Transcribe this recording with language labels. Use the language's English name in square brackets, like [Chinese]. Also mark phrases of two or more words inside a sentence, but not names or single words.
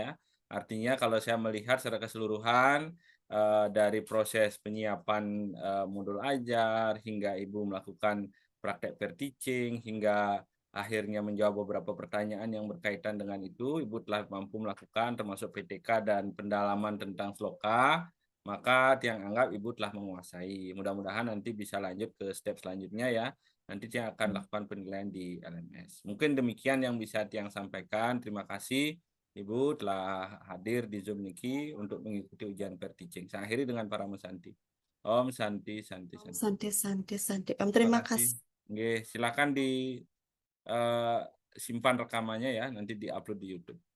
[Indonesian] Artinya kalau saya melihat secara keseluruhan dari proses penyiapan modul ajar hingga Ibu melakukan praktek [English] pair teaching [Indonesian] hingga akhirnya menjawab beberapa pertanyaan yang berkaitan dengan itu, Ibu telah mampu melakukan termasuk PTK dan pendalaman tentang sloka, maka Tiang anggap Ibu telah menguasai. Mudah-mudahan nanti bisa lanjut ke step selanjutnya ya. Nanti Tiang akan lakukan penilaian di LMS. Mungkin demikian yang bisa Tiang sampaikan. Terima kasih Ibu telah hadir di Zoom Niki untuk mengikuti ujian [English] per teaching. [Indonesian] Saya akhiri dengan para Santi. [Sanskrit] Om Santi, Santi, Santi. santai, santai, santai. Om, [Indonesian] Terima terima kasih. kasih. Oke, silakan di eh, simpan rekamannya ya, nanti diupload di YouTube.